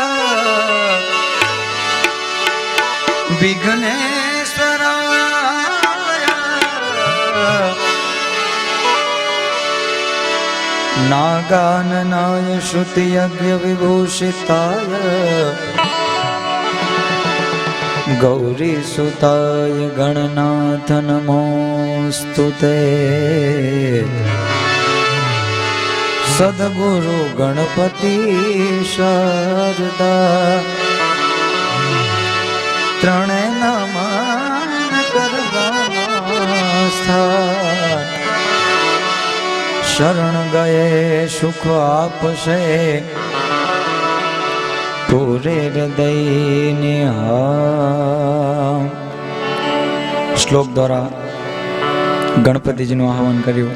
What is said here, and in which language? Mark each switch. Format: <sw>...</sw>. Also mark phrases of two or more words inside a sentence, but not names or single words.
<sa>विघ्नेश्वराय नागाननाय श्रुतियज्ञ विभूषिताय गौरीसुताय गणनाथ नमोस्तुते।</sa> <gu>સદ્ગુરુ ગણપતિ શારદા ત્રણે નમન કરવાના સ્થાન શરણ ગયે સુખ આપશે પૂરે હૃદયને શ્લોક દ્વારા ગણપતિજીનું આહવાન કર્યું.</gu>